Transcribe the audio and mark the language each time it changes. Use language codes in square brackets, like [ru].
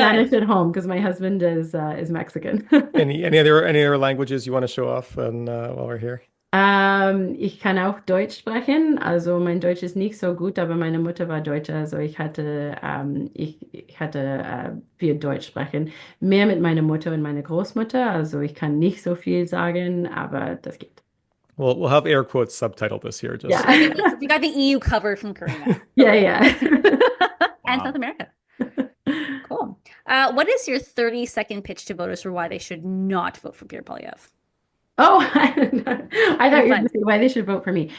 [en] Spanish at home because my husband is Mexican. Any other languages you want to show off while we're here? [de] Ich kann auch Deutsch sprechen. Also mein Deutsch ist nicht so gut, aber meine Mutter war Deutsche, also ich hatte viel Deutsch sprechen. Mehr mit meiner Mutter und meiner Großmutter, also ich kann nicht so viel sagen, aber das geht. [en] Well, we'll have air quotes subtitle this here. Just Yeah. We got the EU covered from Corrina. Yeah. And South America. Cool. What is your 30-second pitch to voters for why they should not vote for Pierre Poilievre? Oh, I thought you were going to say why they should vote for me.